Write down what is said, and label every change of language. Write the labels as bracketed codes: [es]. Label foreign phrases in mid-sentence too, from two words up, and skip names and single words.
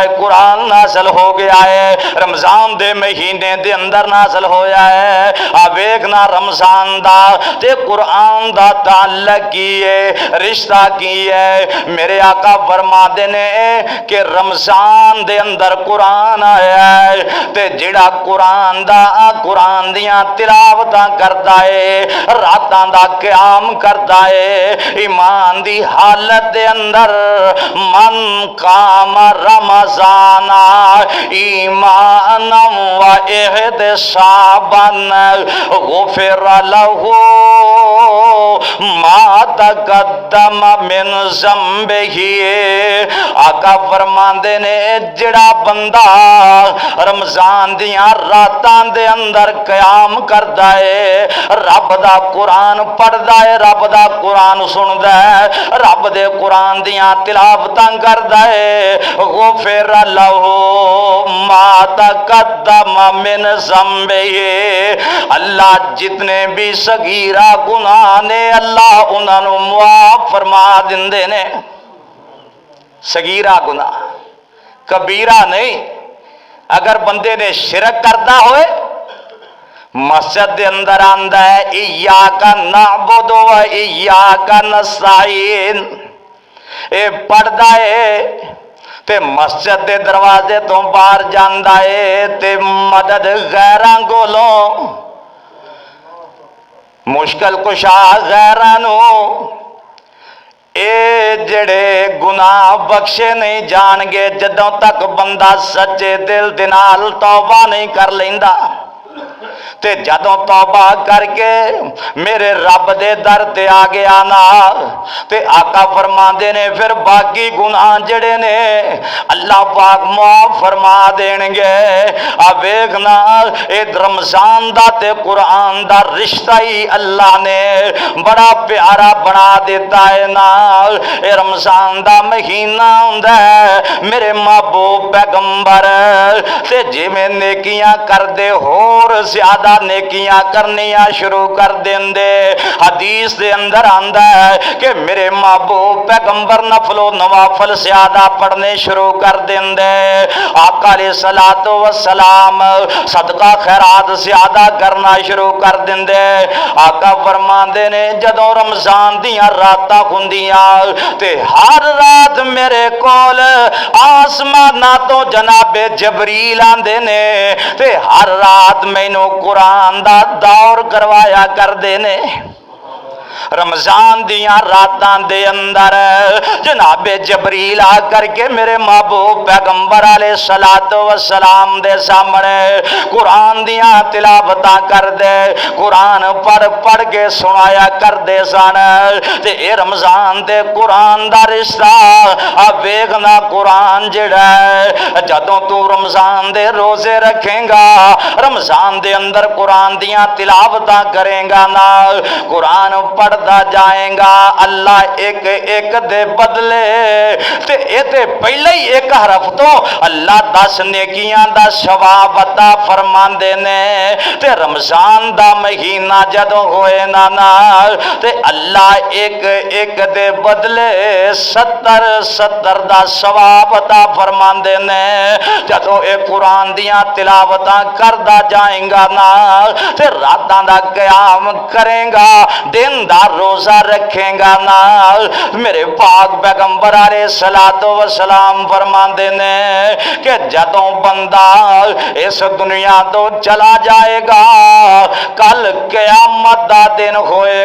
[pa] قرآن نازل ہو گیا ہے، رمضان دے مہینے دے اندر نازل ہویا ہے، اب ایکنا رمضان دا تے قرآن دا تعلق کی ہے، رشتہ کی ہے، میرے آقا فرما دینے کہ رمضان دے اندر قرآن آیا ہے، تے جڑا قرآن دیاں تلاوتاں کرتا ہے، راتاں دا قیام کرتا ہے، ایمان دی حالت دے اندر [ar] من قام رمضان ایمان و احتسابا غفر له ما تقدم من ذنبہ۔ [pa] آقا فرماندے نے جڑا بندہ رمضان دیاں راتاں دے اندر قیام کردا ہے، رب دا قرآن پڑھدا ہے، رب دا قرآن سندا ہے، رب دے قرآن دیاں تلاوتاں کردا ہے، [ar] غفر له ما تقدم من ذنبہ۔ [pa] اللہ جتنے بھی صغیرہ گناہ نے اللہ انہاں نوں معاف فرما دیندے نے۔ صغیرہ گناہ، کبیرہ نہیں۔ اگر بندے نے شرک کردا ہوئے، مسجد دے اندر آندا ہے [ar] ایاک نعبد و ایاک نستعین، [pa] اے پڑھدا ہے تے مسجد دے دروازے تو باہر جاندا ہے تے مدد غیراں کولوں، مشکل کشا غیراں نوں، اے جڑے گناہ بخشے نہیں جان گے جدوں تک بندہ سچے دل دے نال توبہ نہیں کر لیندا۔ تے جدوں توبہ کر کے میرے رب دے در تے آ گیا نا تے آقا فرماندے نے پھر باقی گناہ جڑے نے اللہ پاک معاف فرما دین گے۔ آ ویکھنا اے رمضان دا تے قرآن دا رشتہ ہی اللہ نے بڑا پیارا بنا دیتا ہے نا۔ اے رمضان دا مہینہ ہوندا ہے میرے محبوب پیغمبر تے جویں نیکیاں کر دے ہور زیادہ نیکیاں کرنیاں شروع کر دیندے۔ حدیث دے اندر آندا ہے کہ میرے محبوب پیغمبر نفل و نوافل زیادہ پڑھنے شروع کر دیندے۔ آقا [ar] علیہ الصلوۃ والسلام [pa] صدقہ خیرات زیادہ کرنا شروع کر دیندے۔ آقا فرماندے نے جدوں رمضان دیاں راتاں ہوندیاں تے ہر رات میرے کول آسماناں تو جناب جبریل آندے نے تے ہر رات مینوں قرآن دا دور کروایا کر دینے۔ رمضان دیاں راتاں دے اندر جناب جبریل آ کر کے میرے محبوب پیغمبر [ar] علیہ الصلوۃ والسلام [pa] دے سامنے قرآن دیاں تلاوتاں کر دے، قرآن پڑھ کے سنایا کر دے سن۔ تے اے رمضان دے قرآن دا رشتہ آ ویکھنا قرآن جڑا ہے جدوں تو رمضان دے روزے رکھیں گا، رمضان دے اندر قرآن دیاں تلاوتاں کریں گا نا، قرآن پڑھدا جائیں گا، اللہ ایک ایک دے بدلے تے اے تے پہلے ہی ایک حرف تو اللہ 10 نیکیاں دا ثواب عطا فرماندے نے۔ تے رمضان دا مہینہ جدوں ہوئے نا تے اللہ ایک ایک دے بدلے 70 دا ثواب عطا فرماندے نے۔ جدوں اے قرآن دیاں تلاوتاں کردا جائیں گا نا تے راتاں دا قیام کریں گا، دن دا روزہ رکھیں گا نا، میرے پاک پیغمبر علیہ [ar] الصلوۃ والسلام [pa] فرماندے نے کہ جدوں بندہ اس دنیا تو چلا جائے گا کل قیامت دا دن ہوئے